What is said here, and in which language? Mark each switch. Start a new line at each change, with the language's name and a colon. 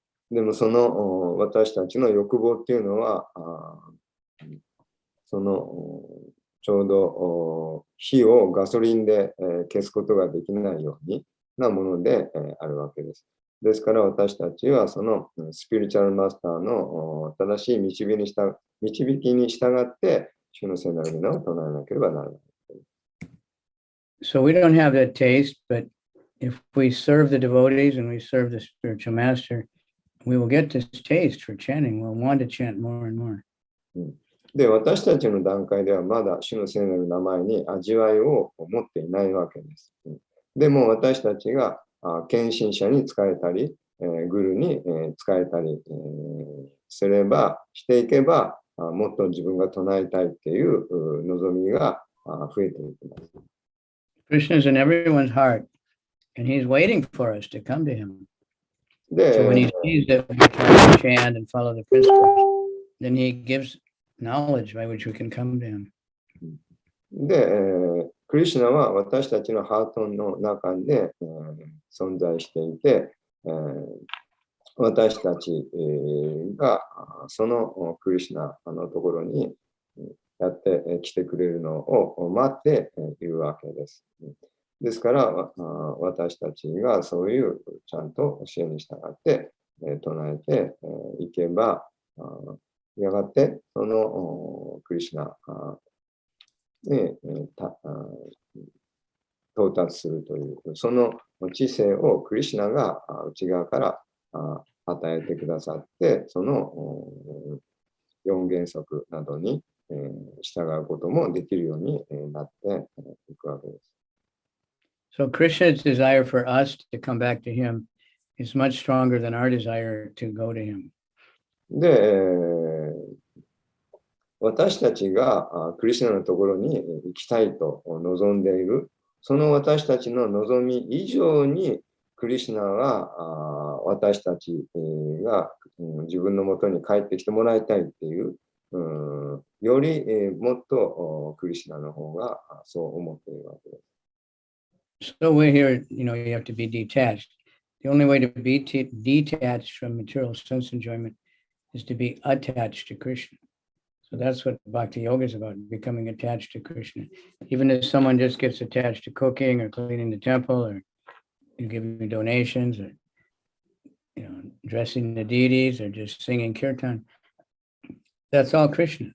Japanese: でもその私たちの欲望っていうのはそのちょうど火をガソリンで消すことができないようになものであるわけです。ですから私たちはそのスピリチュアルマスターの正しい導きに従って主の聖なる皆を唱えなければならない。
English: So we don't have that taste, but if we serve the devotees and we serve the spiritual master, we will get this taste for chanting. We'll want to chant more and more.
Japanese: で、私たちの段階ではまだ主の聖なる名前に味わいを持っていないわけです。でも私たちが献身者に仕えたり、グルに仕えたりしていけば、もっと自分が唱えたいっていう望みが増えていきます。
English: Krishna is in everyone's heart, and he's waiting for us to come to him. So when he sees that we try to chant and follow the principles, then he gives knowledge by which we can come to him.
Japanese: で、クリシュナは私たちのハートの中で、存在していて、私たちがそのクリシュナのところにやってきてくれるのを待っているわけです。ですから私たちがそういうちゃんと教えに従って唱えていけば、やがてそのクリシュナに到達するという、その知性をクリシュナが内側から与えてくださって、その4原則などに従うこともできるようになっていくわけです。
English: So Krishna's desire for us to come back to him is much stronger than our desire to go to him.
Japanese: で、私たちがクリシュナのところに行きたいと望んでいる、その私たちの望み以上にクリシュナは私たちが自分のもとに帰ってきてもらいたいっていう、よりもっとクリシュナの方がそう思っているわけです。
English: So we're here, you have to be detached. The only way to be detached from material sense enjoyment is to be attached to Krishna. So that's what Bhakti Yoga is about, becoming attached to Krishna. Even if someone just gets attached to cooking or cleaning the temple or giving donations or dressing the deities or just singing kirtan, that's all Krishna.